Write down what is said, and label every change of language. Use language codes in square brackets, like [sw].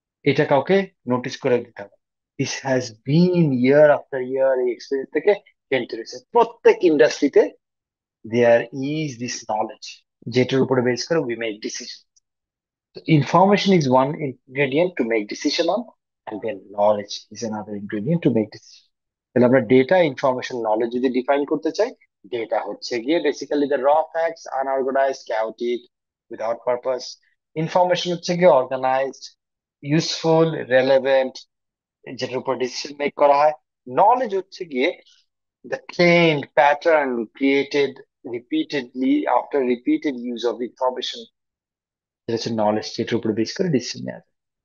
[bn] এটা কাউকে নোটিস করে দিতে হবে। [en] this has been year after year, [bn] এই এক্সপিরিয়েন্স থেকে খেলতে রয়েছে প্রত্যেক ইন্ডাস্ট্রিতে। [en] there is this knowledge, [bn] যেটার উপরে বেস করে [en] We make decision. Information is one ingredient to make decision on, and then knowledge is another ingredient to make decision. [bn] তাহলে আমরা ডেটা, ইনফরমেশন, নলেজ যদি ডিফাইন করতে চাই, ডেটা হচ্ছে গিয়ে বেসিক্যালি দ্য র facts, unorganised, chaotic, without purpose. Information হচ্ছে গিয়ে অর্গানাইজড, ইউজফুল, রেলেভেন্ট, যেটার উপর ডিসিশন মেক করা হয়। নলেজ হচ্ছে গিয়ে [en] the trained pattern created repeatedly after repeated use of information, [bn] যেটা হচ্ছে নলেজ, যেটার উপর বেস করে ডিসিশন নেওয়া যায়।